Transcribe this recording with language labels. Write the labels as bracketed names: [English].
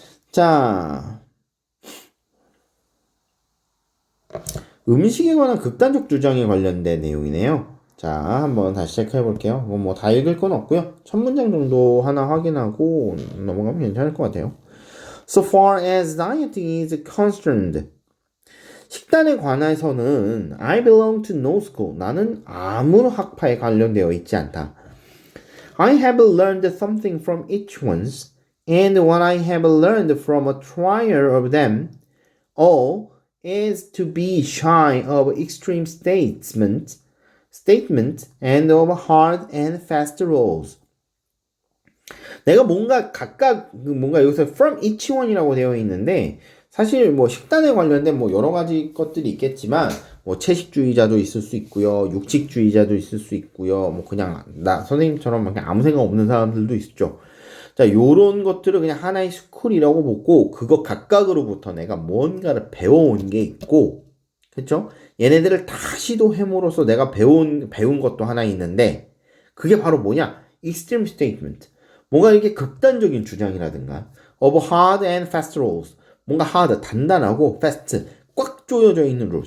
[Korean] 자, 음식에 관한 극단적 주장에 관련된 내용이네요. 자, 한번 다시 체크해 볼게요. 뭐 다 읽을 건 없고요. 첫 문장 정도 하나 확인하고 넘어가면 괜찮을 것 같아요. [English] So far as dieting is concerned. [Korean] 식단에 관해서는 [English] I belong to no school. [Korean] 나는 아무 학파에 관련되어 있지 않다. [English] I have learned something from each one's, and what I have learned from a trial of them all is to be shy of extreme statement and of hard and fast rules. [Korean] 내가 뭔가 여기서 [English] from each one [Korean] 이라고 되어 있는데 사실 뭐 식단에 관련된 뭐 여러 가지 것들이 있겠지만 뭐 채식주의자도 있을 수 있고요. 육식주의자도 있을 수 있고요. 뭐 그냥 나 선생님처럼 그냥 아무 생각 없는 사람들도 있죠. 자, 요런 것들을 그냥 하나의 스쿨이라고 보고 그거 각각으로부터 내가 뭔가를 배워온 게 있고 그쵸? 얘네들을 다 시도함으로써 내가 배운 것도 하나 있는데 그게 바로 뭐냐? [English] extreme statement. [Korean] 뭔가 이게 극단적인 주장이라든가 [English] of hard and fast rules. [Korean] 뭔가 hard, 단단하고 fast, 꽉 조여져 있는 룰.